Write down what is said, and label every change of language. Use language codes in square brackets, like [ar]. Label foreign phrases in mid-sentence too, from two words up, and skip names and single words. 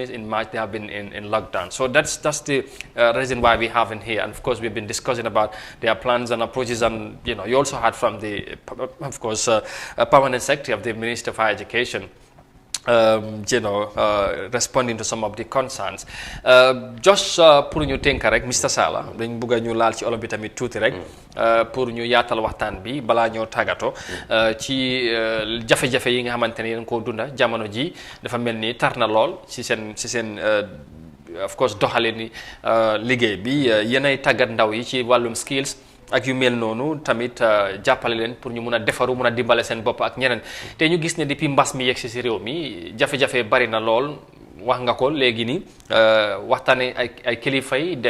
[en] In March, they have been in lockdown. So that's the reason why we have in here. And of course, we've been discussing about their plans and approaches. And you also heard from the, of course, permanent secretary of the Ministry of Higher Education, responding to some of the concerns. [wo] Just pour ñu tënk rek Mr Sallah dañ bëgg ñu laal ci olof bi tamit tuuti rek pour ñu yaatal waxtaan bi balaa ñoo tàggatoo ci jafe-jafe yi nga xamante ne yéen koo dunda jamono ji dafa mel ni tar na lool ci seen [en] of course [wo] doxalin ni liggéey bi yéenay tàggat ndaw yi ci wàllum skills ak yu mel noonu tamit jàppale leen pour ñu mun a defaru mun a dimbale seen bopp ak ñeneen te ñu gis ne depuis mbas mi yegg si réew mi jafe-jafe bari na lool wax nga ko léegi ni waxtaane ay kilifa yi dem